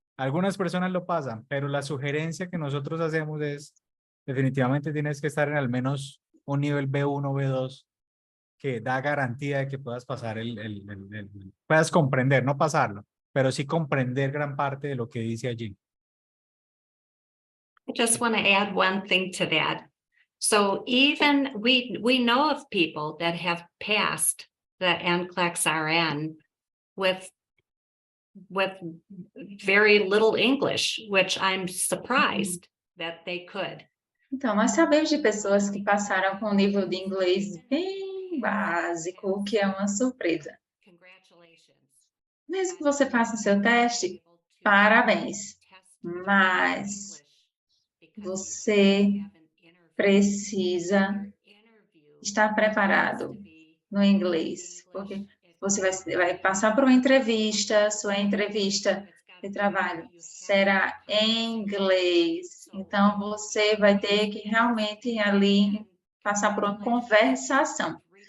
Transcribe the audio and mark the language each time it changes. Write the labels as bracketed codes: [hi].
[es] Algunas personas lo pasan, pero la sugerencia que nosotros hacemos es definitivamente tienes que estar en al menos un nivel B1 o B2 que da garantía de que puedas pasar puedas comprender, no pasarlo, pero sí comprender gran parte de lo que dice allí. [en] I just want to add one thing to that. So even we know of people that have passed the NCLEX RN with very little English, which I'm surprised that they could. [pt] Então, nós sabemos de pessoas que passaram com um nível de inglês bem básico, o que é uma surpresa. [en] Congratulations. [pt] Mesmo que você faça seu teste, parabéns. Mas você precisa estar preparado no inglês, porque você vai passar por uma entrevista, sua entrevista de trabalho será em inglês, então você vai ter que realmente ali passar por uma conversação.